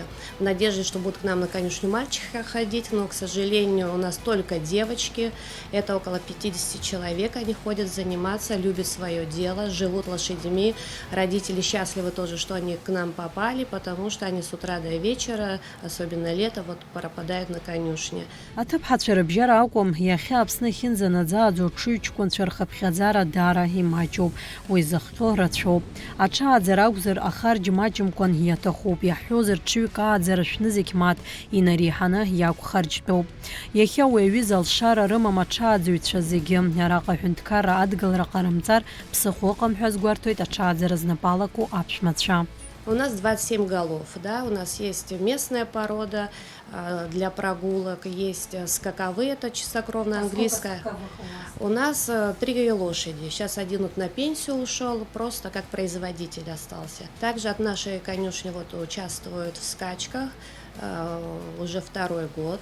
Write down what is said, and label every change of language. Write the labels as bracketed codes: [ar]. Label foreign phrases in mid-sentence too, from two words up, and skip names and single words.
[ru] В надежде, что будут к нам на конюшню мальчика ходить, но, к сожалению, у нас только девочки. Это около 50 человек, они ходят заниматься, любят свое дело, живут лошадьми. Родители счастливы тоже, что они к нам попали, потому что они с утра до вечера, особенно лето, вот пропадают на конюшне. [ab] Аҭыԥҳацәа рыбжьара акәым, иахьа Аԥсны ахьынӡанаӡааӡо ҽыҩ-ҷкәынцәа рхыԥхьаӡара даара имаҷуп, уи зыхҟьо рацәоуп. Аҽааӡара акәзар ахарџь маҷымкәан иаҭахуп, иаҳҳәозар ҽыҩк ааӡара шәны зегь мааҭ инареиҳаны иақәхарџьтәуп. Иахьа уи аҩыза алшара рымам аҽааӡаҩцәа зегьы, араҟа аҳәынҭқарра адгылара ҟарымҵар ԥсыхәа ыҟам ҳәа згәарҭоит аҽааӡара знапалаку аԥшәмацәа. [ru] У нас 27 голов, да, у нас есть местная порода для прогулок, есть скаковые, это чистокровная английская. У нас 3 лошади, сейчас один вот на пенсию ушел, просто как производитель остался. Также от нашей конюшни вот участвуют в скачках уже 2-й год.